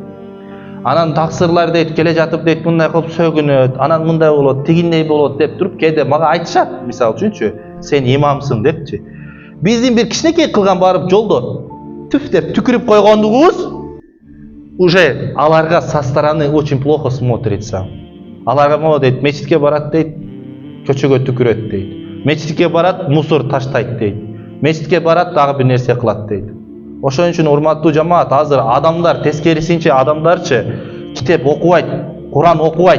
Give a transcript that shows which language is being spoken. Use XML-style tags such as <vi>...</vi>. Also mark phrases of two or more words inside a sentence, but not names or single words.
<ky>Анан таксырлар дейт, келе жатып дейт, мындай кылып сөгүнөт, анан мындай болот, тигиндей болот деп туруп, кеде мага айтышат, мисалы үчүнчү, сен имамсың депчи. Биздин бир кичинекей кылган барып жолдо түф деп түкүрүп койгондугубуз уже аларга</ky> <ru>со стороны очень плохо смотрится.</ru> <ky>Аларга могу дейт, мечитке барат дейт, көчөгө түкүрөт дейт. Мечитке барат, мусор таштайт дейт. Мечитке барат, дагы бир нерсе кылат дейт. Ошон үчүн урматтуу жамаат, азыр адамдар тескерисинче адамдарчы китеп окубайт, Куран окубайт.</ky>